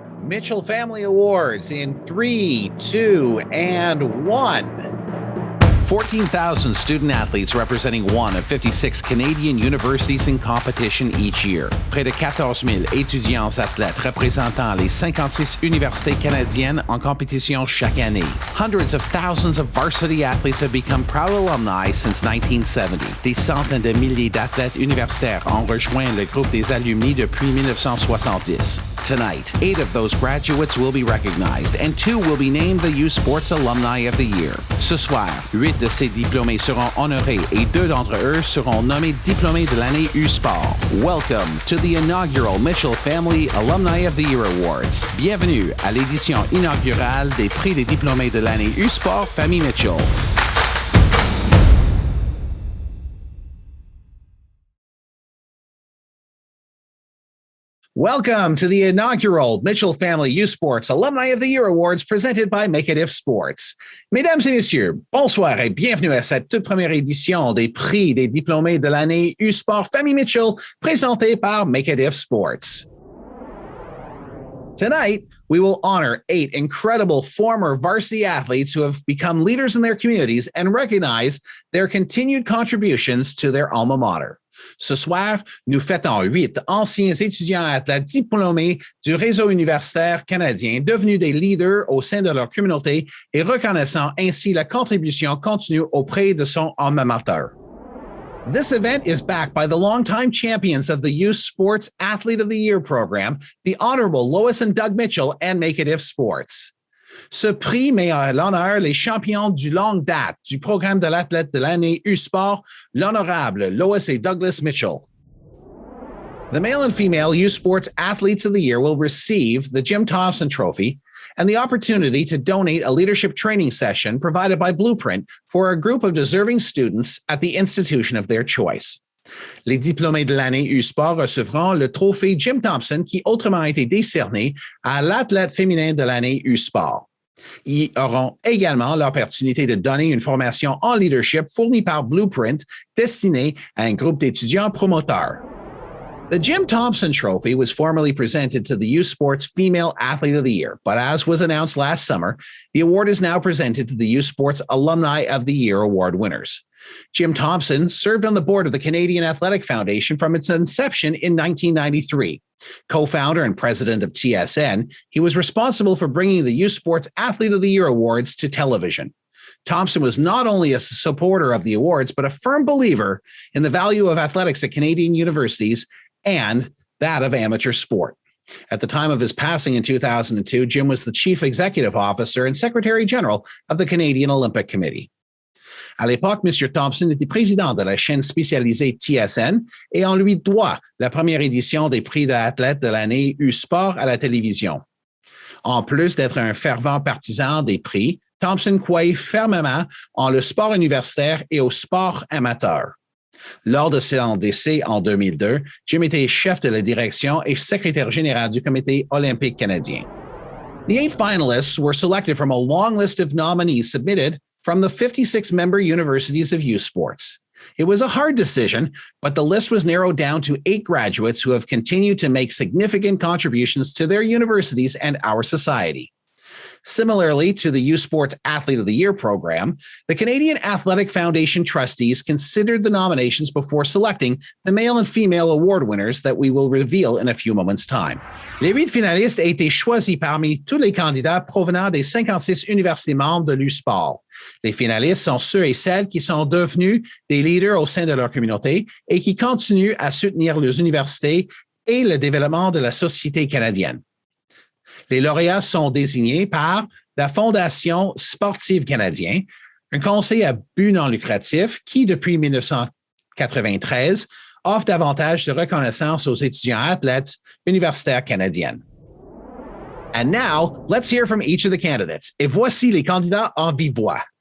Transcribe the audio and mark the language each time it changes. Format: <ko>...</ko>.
<en>Mitchell Family Awards in 3, 2, and 1. 14,000 student athletes representing one of 56 Canadian universities in competition each year.</en> <fr>Près de 14 000 étudiants athlètes représentant les 56 universités canadiennes en compétition chaque année.</fr> <en>Hundreds of thousands of varsity athletes have become proud alumni since 1970.</en> <fr>Des centaines de milliers d'athlètes universitaires ont rejoint le groupe des Alumni depuis 1970.</fr> <en>Tonight, 8 of those graduates will be recognized and 2 will be named the U Sports Alumni of the Year.</en> <fr>Ce soir, 8 de ces diplômés seront honorés et 2 d'entre eux seront nommés diplômés de l'année U Sport.</fr> <en>Welcome to the inaugural Mitchell Family Alumni of the Year Awards.</en> <fr>Bienvenue à l'édition inaugurale des Prix des diplômés de l'année U Sport Famille Mitchell.</fr> <en>Welcome to the inaugural Mitchell Family U Sports Alumni of the Year Awards presented by Make It If Sports.</en> <fr>Mesdames et messieurs, bonsoir et bienvenue à cette toute première édition des Prix des diplômés de l'année U Sport Famille Mitchell présentée par Make It If Sports.</fr> <en>Tonight, we will honor 8 incredible former varsity athletes who have become leaders in their communities and recognize their continued contributions to their alma mater.</en> <fr>Ce soir, nous fêtons 8 anciens étudiants athlètes diplômés du réseau universitaire canadien devenus des leaders au sein de leur communauté et reconnaissant ainsi la contribution continue auprès de son alma mater.</fr> <en>This event is backed by the longtime champions of the Youth Sports Athlete of the Year program, the Honorable Lois and Doug Mitchell and Make It If Sports.</en> <fr>Ce prix met à l'honneur les champions du longue date du programme de l'athlète de l'année U-Sport, l'honorable Lois et Douglas Mitchell.</fr> <en>The male and female U Sports Athletes of the Year will receive the Jim Thompson Trophy and the opportunity to donate a leadership training session provided by Blueprint for a group of deserving students at the institution of their choice.</en> <fr>Les diplômés de l'année U-Sport recevront le trophée Jim Thompson qui autrement a été décerné à l'athlète féminin de l'année U-Sport. Ils auront également l'opportunité de donner une formation en leadership fournie par Blueprint destinée à un groupe d'étudiants promoteurs.</fr> <en>The Jim Thompson Trophy was formally presented to the U Sports Female Athlete of the Year, but as was announced last summer, the award is now presented to the U Sports Alumni of the Year award winners. Jim Thompson served on the board of the Canadian Athletic Foundation from its inception in 1993. Co-founder and president of TSN, he was responsible for bringing the U Sports Athlete of the Year awards to television. Thompson was not only a supporter of the awards, but a firm believer in the value of athletics at Canadian universities and that of amateur sport. At the time of his passing in 2002, Jim was the chief executive officer and secretary general of the Canadian Olympic Committee.</en> <fr>À l'époque, M. Thompson était président de la chaîne spécialisée TSN et on lui doit la première édition des prix d'athlète de l'année U-Sport à la télévision. En plus d'être un fervent partisan des prix, Thompson croyait fermement en le sport universitaire et au sport amateur. Lors de son décès en 2002, Jim était chef de la direction et secrétaire général du Comité olympique canadien.</fr> <en>The 8 finalists were selected from a long list of nominees submitted from the 56 member universities of U Sports. It was a hard decision, but the list was narrowed down to 8 graduates who have continued to make significant contributions to their universities and our society. Similarly to the U Sports Athlete of the Year program, the Canadian Athletic Foundation trustees considered the nominations before selecting the male and female award winners that we will reveal in a few moments' time.</en> <fr>Les 8 finalistes ont été choisis parmi tous les candidats provenant des 56 universités membres de l'U-Sport. Les finalistes sont ceux et celles qui sont devenus des leaders au sein de leur communauté et qui continuent à soutenir les universités et le développement de la société canadienne. Les lauréats sont désignés par la Fondation sportive canadienne, un conseil à but non lucratif qui, depuis 1993, offre davantage de reconnaissance aux étudiants athlètes universitaires canadiennes.</fr> <en>And now, let's hear from each of the candidates.</en> <fr>Et voici les candidats en vive voix.</fr>